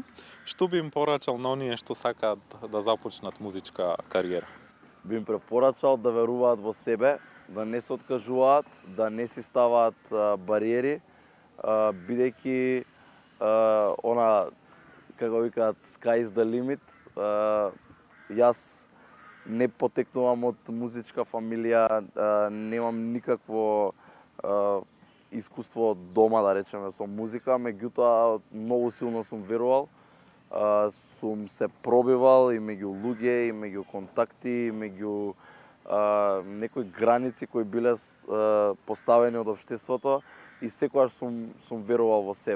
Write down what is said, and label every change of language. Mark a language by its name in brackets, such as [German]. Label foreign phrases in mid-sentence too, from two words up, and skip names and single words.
[Macedonian] Што би им порачал на оние што сакаат да започнат музичка кариера? Би им препорачал да веруваат во себе, да не се откажуваат, да не си ставаат бариери, бидејќи она, како викаат, [English] sky is the limit. [Macedonian] Јас не потекнувам од музичка фамилија, немам никакво искуство од дома, да речеме, со музика, меѓутоа многу силно сум верувал. Сум се пробивал и меѓу луѓе, и меѓу контакти, и меѓу некои граници кои биле поставени од општеството и секогаш сум верувал во себе.